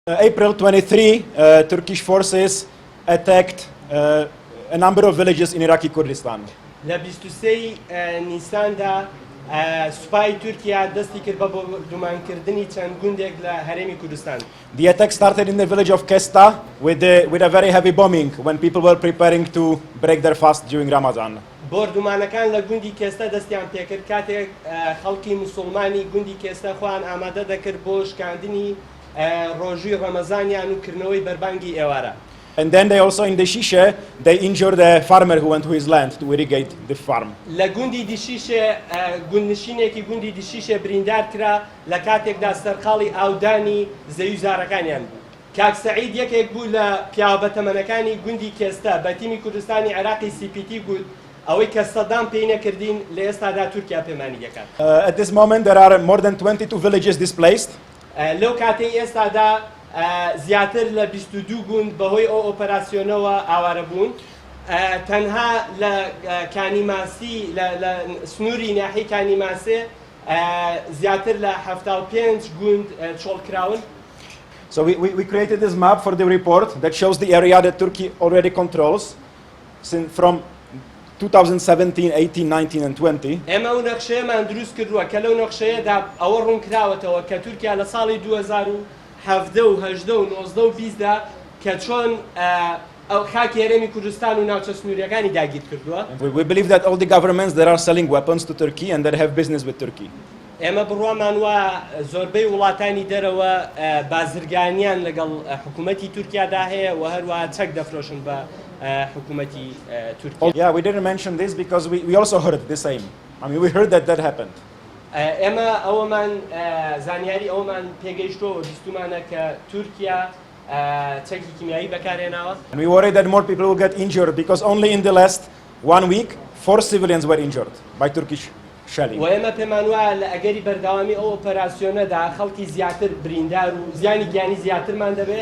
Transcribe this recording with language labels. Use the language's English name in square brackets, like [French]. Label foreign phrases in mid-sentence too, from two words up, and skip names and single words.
[English] April 23, Turkish forces attacked a number of villages in Iraqi Kurdistan. [Central Kurdish] لە 23 نیساندا سوپای تورکیا دەستی کرد بە بۆ چەند گوندێک لە هەرێمی کوردستان. [English] The attack started in the village of Kesta with a very heavy bombing when people were preparing to break their fast during Ramadan. [Central Kurdish] بۆردومانەکان لە گوندی کێستە دەستیان پێکرد کاتێک خەڵکی موسڵمانی گوندی کێستە خۆیان ئامادە دەکرد بۆ شکاندنی ڕۆژووی ڕەمەزانیان و کردنەوەی بەربانگی ئێوارە. [English] And then they also in the Shishe, they injured a farmer who went to his land to irrigate the farm. [Central Kurdish] لە گوندی دیشیشێ گوندنشینێکی گوندی دیشیشێ بریندار کرا لە کاتێکدا سەرقاڵی ئاودانی زەویزارەکانیان بوو. کاک سەعید یەکێک بوو لە پیاوە بەتەمەنەکانی گوندی کێستە بە تیمی کوردستانی عێراقی CPT گوت ئەوەی کە سەدام پێی نەکردین لە ئێستادا تورکیا پەیمانی دەکات. [English] At this moment there are more than 22 villages displaced. [Central Kurdish] لەو کاتەی ئێستادا زیاتر لە 22 گوند بەهۆی ئەو ئۆپەراسیۆنەوە ئاوارە بوون. تەنها لە کانیماسی لە سنووری ناحی کانیماسێ زیاتر لە 75 گوند چۆڵکراون. [English] So we created this map for the report that shows the area that Turkey already controls from 2017, 18, 19 and 20. [Central Kurdish] ئێمە ئەو نەخشەیەمان دروست کردووە کە لەو نەخشەیەدا ئەوە ڕوونکراوەتەوە کە تورکیا لە ساڵی 2017 و 18 و 19 و 20دا کە چۆن خاکی هەرێمی کوردستان و ناوچە سنووریەکانی داگیر کردووە. [English] We believe that all the governments that are selling weapons to Turkey and that have business with Turkey. [Central Kurdish] ئێمە بڕوامان وە زۆربەی وڵاتانی دەرەوە بازرگانیان لەگەڵ حکوومەتی تورکیادا هەیە و هەروەها چەک دەفرۆشن بە حکوومەتی تورکیا. [English] Yeah, we didn't mention this because we also heard the same. I mean, we heard that happened. [Central Kurdish] ئێمە ئەوەمان زانیاری ئەومان پێگەیشتەوە بیستمانە کە تورکیا چەکی کیمیایی بەکارهێناوە. [English] And we worry that more people will get injured because only in the last 1 week 4 civilians were injured by Turkish shelling. [Central Kurdish] و ئێمە پێمان وایە لە ئەگەری بەردەوامی ئەو ئۆپەراسیۆنەدا خەڵکی زیاتر بریندار و زیانی گیانی زیاترمان دەبێت.